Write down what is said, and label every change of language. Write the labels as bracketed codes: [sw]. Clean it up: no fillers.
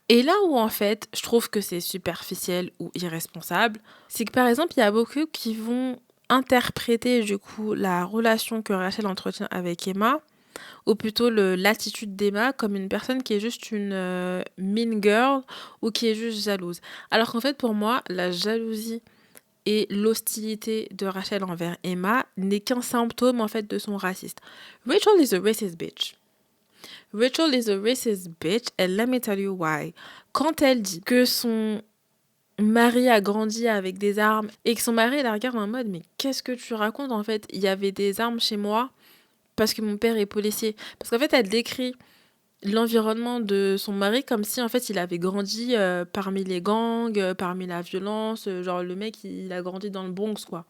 [fr] Et là où en fait je trouve que c'est superficiel ou irresponsable, c'est que par exemple il y a beaucoup qui vont interpréter du coup la relation que Rachel entretient avec Emma, ou plutôt l'attitude d'Emma comme une personne qui est juste une mean girl ou qui est juste jalouse. Alors qu'en fait pour moi la jalousie et l'hostilité de Rachel envers Emma n'est qu'un symptôme en fait de son racisme. [en] Rachel is a racist bitch. Rachel is a racist bitch and let me tell you why. [fr] Quand elle dit que son mari a grandi avec des armes et que son mari la regarde en mode mais qu'est-ce que tu racontes en fait, il y avait des armes chez moi parce que mon père est policier. Parce qu'en fait elle décrit l'environnement de son mari comme si en fait il avait grandi parmi les gangs, parmi la violence, genre le mec il a grandi dans le Bronx quoi.